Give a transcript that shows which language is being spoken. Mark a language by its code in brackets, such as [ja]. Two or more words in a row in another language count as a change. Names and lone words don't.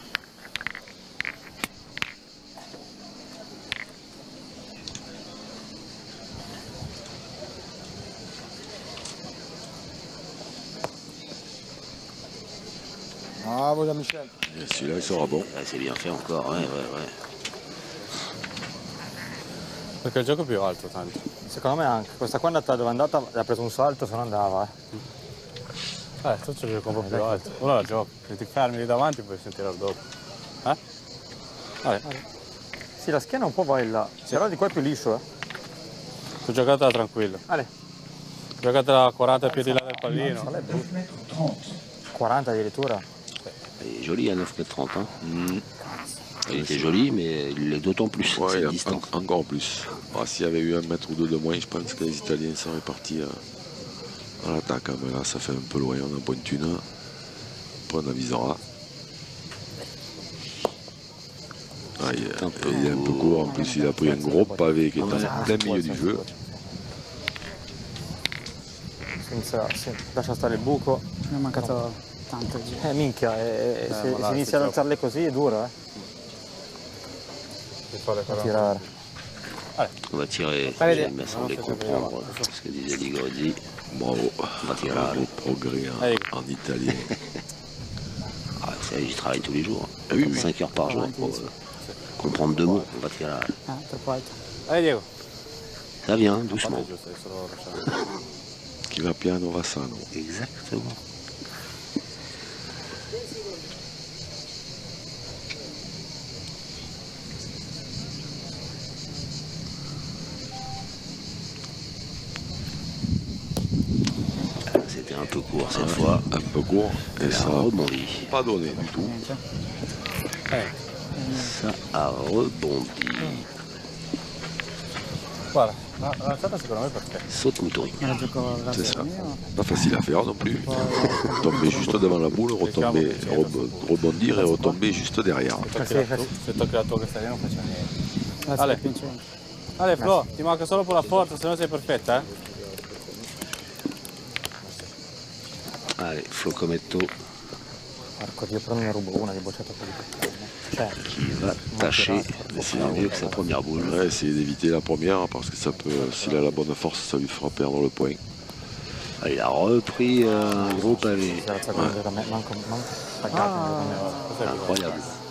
[fr] Bravo Jean-Michel. Celui-là, il sera bon. Ah, c'est bien fait encore, ouais. [it] Perché il gioco è più alto tanto. Secondo me anche. Questa qua è andata dove è andata, ha preso un salto, se no andava. Tu ci gioco un po' più alto. Uno la gioca, se ti fermi lì davanti puoi sentire dopo. Vale. Sì, la schiena un po' va in là, però di qua è più liscio, Tu giocatela tranquillo. Giocatela a 40 piedi là del pallino. 40 addirittura. [fr] Il est joli à 9,30 m. Il était joli, mais il l'est d'autant plus. Ouais, distance. Encore plus. S'il y avait eu 1 mètre ou 2 de moins, je pense que les Italiens seraient partis à l'attaque. Mais là, ça fait un peu loin. On a pointe une. Après, on avisera. Il est un peu court. En plus, il a pris un gros pavé qui est en plein milieu du jeu. [it] Lascia stare il buco. Mi è mancato tanto. Minchia, se si inizia ad alzarle così è duro, tirare. [fr] On va tirer, il m'a semblé comprendre ce que disait Ligordi. Bravo. On va tirer. Le progrès en italien. J'y travaille tous les jours. Oui, 5 heures par jour pour comprendre 2 mots. On va tirer. [it] Troppo alto. [fr] Allez Diego. Ça vient, doucement. [it] Chi va piano va sano. [fr] Exactement. C'était un peu court cette fois. Un peu court. Et ça a rebondi. Pas donné du tout. Ça a rebondi. [it] Guarda, l'alzata secondo me è perfetta. [fr] Saute mouton. C'est ça. Pas facile à faire non plus. Tomber juste devant la boule, retomber, rebondir et retomber juste derrière. [it] Se tocchi la tua castellina non faccia niente. Ale Flo, ti manca solo per la forza, se no sei perfetta, Allez, Flocometto. Marco, io però ne rubo una che è bocciata così. [fr] Qui va tâcher de faire mieux que sa première boule. Ouais, essayer d'éviter la première parce que ça peut, s'il a la bonne force, ça lui fera perdre le point. Il a repris un gros pavé. Incroyable.